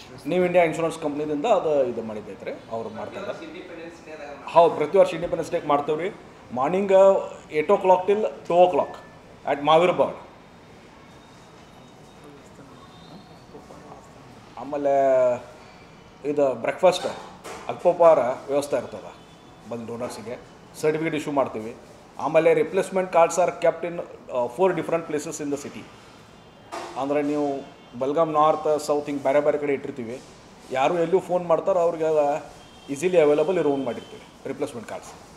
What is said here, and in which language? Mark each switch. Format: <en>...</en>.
<kn>New India insurance ಕಂಪ್ನಿದಿಂದ ಅದು ಇದು ಮಾಡಿದ್ದೈತೆ ರೀ, ಅವ್ರು ಮಾಡ್ತಾರೆ। ಹೌದು, ಪ್ರತಿ ವರ್ಷ ಇಂಡಿಪೆಂಡೆನ್ಸ್ ಡೇಗೆ ಮಾಡ್ತೇವೆ ರೀ।</kn> <en>Morning 8 o'clock till 2 o'clock at Mahaveer Bhavan.</en> <kn>ಆಮೇಲೆ ಇದು ಬ್ರೇಕ್ಫಾಸ್ಟ್ ಅಲ್ಪೋಪಹಾರ ವ್ಯವಸ್ಥೆ ಇರ್ತದೆ, ಬಂದು ಡೋನರ್ಸಿಗೆ ಸರ್ಟಿಫಿಕೇಟ್ ಇಶ್ಯೂ ಮಾಡ್ತೀವಿ।</kn> <en>ಆಮೇಲೆ replacement cards are kept in 4 different places in the city.</en> <kn>ಅಂದರೆ ನೀವು ಬೆಲ್ಗಾಮ್ ನಾರ್ತ್, ಸೌತ್ ಹಿಂಗೆ ಬೇರೆ ಬೇರೆ ಕಡೆ ಇಟ್ಟಿರ್ತೀವಿ, ಯಾರು ಎಲ್ಲೂ ಫೋನ್ ಮಾಡ್ತಾರೋ ಅವ್ರಿಗೆ ಈಸಿಲಿ ಅವೈಲೇಬಲ್ ಇರೋ ಮಾಡಿರ್ತೀವಿ ರಿಪ್ಲೇಸ್ಮೆಂಟ್ ಕಾರ್ಡ್ಸ್।</kn>